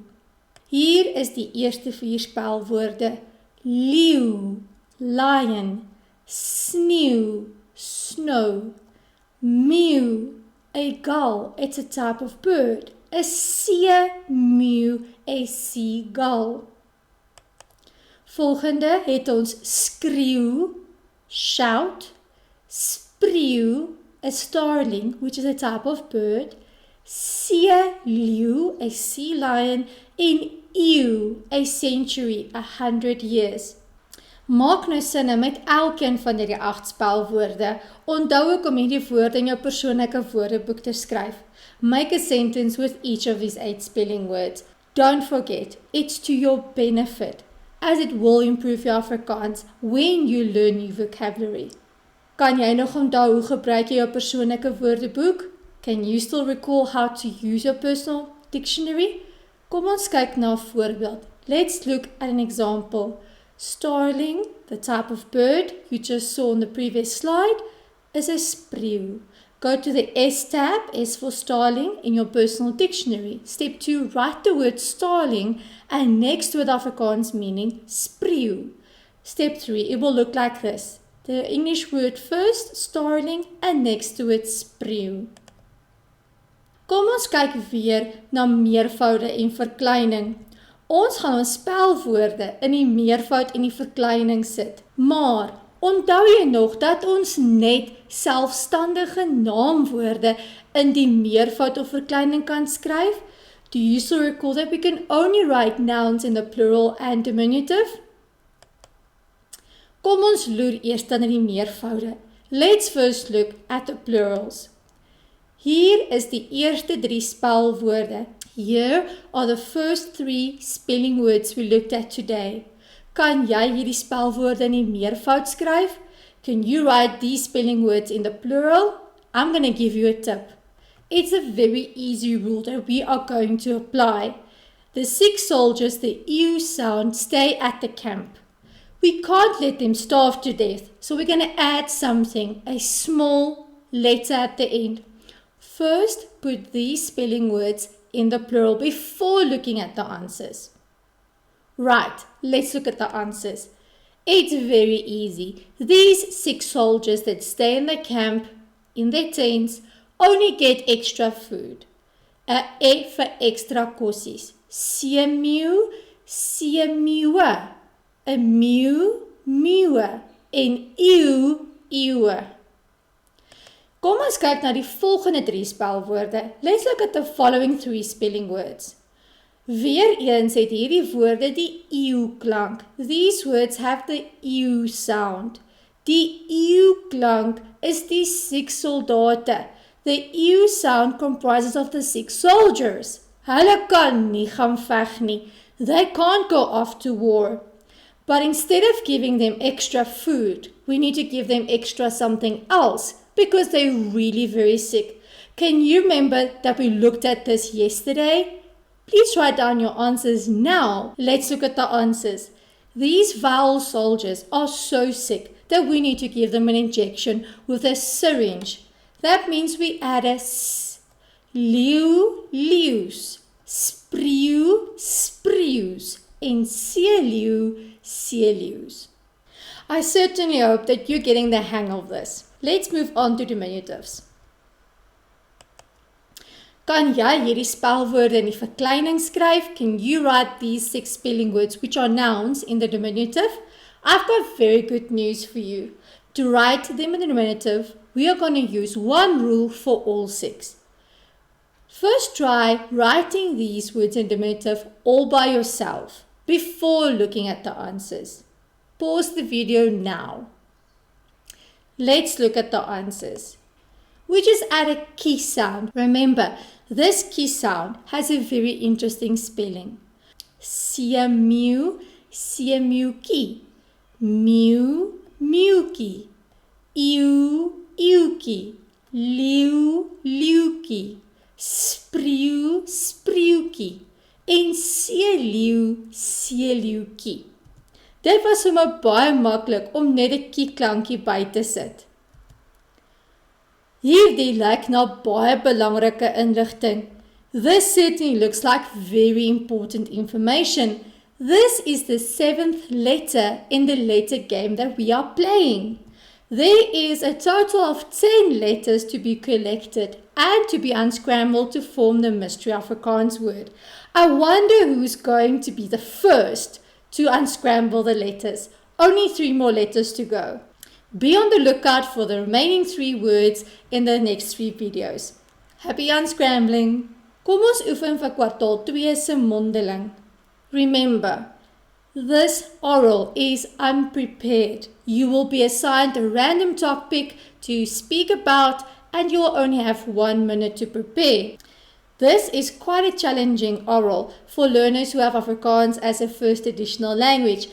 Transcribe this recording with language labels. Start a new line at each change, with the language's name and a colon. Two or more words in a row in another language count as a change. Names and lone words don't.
Afrikaans: Hier is die eerste 4 spelwoorde: leeu, lion, sneeu,
English: snow, mew, a gull, it's a type of bird, a seemeeu, a seagull.
Afrikaans: Volgende het ons skreeu,
English: shout, spreeu, a starling, which is a type of bird, seeleeu, a sea lion,
Afrikaans: en eeu,
English: a century, 100 years.
Afrikaans: Maak nou sinne met elkeen van hierdie 8 spelwoorde. Onthou ook om hierdie woorde in jou persoonlike woordeboek te skryf.
English: Make a sentence with each of these 8 spelling words. Don't forget, it's to your benefit, as it will improve your Afrikaans when you learn new vocabulary.
Afrikaans: Kan jy nog onthou hoe gebruik jy jou persoonlike woordeboek?
English: Can you still recall how to use your personal dictionary?
Afrikaans: Kom ons kyk na 'n voorbeeld.
English: Let's look at an example. Starling, the type of bird you just saw on the previous slide, is a spreeu. Go to the S tab, S for starling, in your personal dictionary. Step 2, write the word starling and next to it Afrikaans meaning spreeu. Step 3, it will look like this. The English word first, starling, and next to it,
Afrikaans: spreeu. Kom ons kyk weer na meervoude en verkleining. Ons gaan ons spelwoorde in die meervoud en die verkleining sit. Maar, onthou jy nog dat ons net selfstandige naamwoorde in die meervoud of verkleining kan skryf?
English: Do you still recall that we can only write nouns in the plural and diminutive?
Afrikaans: Kom ons loer eers dan in die meervoude.
English: Let's first look at the plurals.
Afrikaans: Hier is die eerste 3 spelwoorde.
English: Here are the first 3 spelling words we looked at today.
Afrikaans: Kan jy hierdie spelwoorde in die meervoud skryf?
English: Can you write these spelling words in the plural? I'm going to give you a tip. It's a very easy rule that we are going to apply. The 6 soldiers, the EU sound, stay at the camp. We can't let them starve to death, so we're going to add something, a small letter at the end. First, put these spelling words in the plural before looking at the answers. Right, let's look at the answers. It's very easy. These 6 soldiers that stay in the camp, in their tents, only get extra food.
Afrikaans: E vir extra kossies. Seemeeu, seemeeuwe. 'n meeu, meeuwe. En eeu, eeuwe. Kom ons kyk na die volgende 3 spelwoorde.
English: Let's look at the following 3 spelling words.
Afrikaans: Weereens het hierdie woorde die eeu klank.
English: These words have the eeu sound.
Afrikaans: Die eeu klank is die 6 soldate.
English: The eeu sound comprises of the 6 soldiers.
Afrikaans: Hulle kan nie gaan veg nie.
English: They can't go off to war. But instead of giving them extra food, we need to give them extra something else because they're really very sick. Can you remember that we looked at this yesterday? Please write down your answers now. Let's look at the answers. These vowel soldiers are so sick that we need to give them an injection with a syringe. That means we add a s.
Afrikaans: Leeu, leeuws. Spreeu, spreeuws. En seeleeu, seeleeuws.
English: I certainly hope that you're getting the hang of this. Let's move on to diminutives.
Afrikaans: Kan jy hierdie spelwoorde in die verkleining skryf?
English: Can you write these 6 spelling words which are nouns in the diminutive? I've got very good news for you. To write them in the diminutive, we are going to use one rule for all 6. First try writing these words in diminutive all by yourself before looking at the answers. Pause the video now. Let's look at the answers. We just add a key sound. Remember, this key sound has a very interesting spelling.
Afrikaans: Seemeeu, seemeeukie. Meeu, meeukie. Eeu, eeuwkie. Leeu, leeuwkie. Spreeu, spreeuwkie. En seeleeu, seeleeuwkie. Dit was sommer baie maklik om net 'n kie klankie by te sit. Hierdie lyk na baie belangrike inligting.
English: This certainly looks like very important information. This is the 7th letter in the letter game that we are playing. There is a total of 10 letters to be collected and to be unscrambled to form the mystery Afrikaans word. I wonder who's going to be the first to unscramble the letters. Only 3 more letters to go. Be on the lookout for the remaining 3 words in the next 3 videos. Happy unscrambling!
Afrikaans: Kom ons oefen vir kwartaal 2 se mondeling.
English: Remember, this oral is unprepared. You will be assigned a random topic to speak about and you will only have 1 minute to prepare. This is quite a challenging oral for learners who have Afrikaans as a first additional language.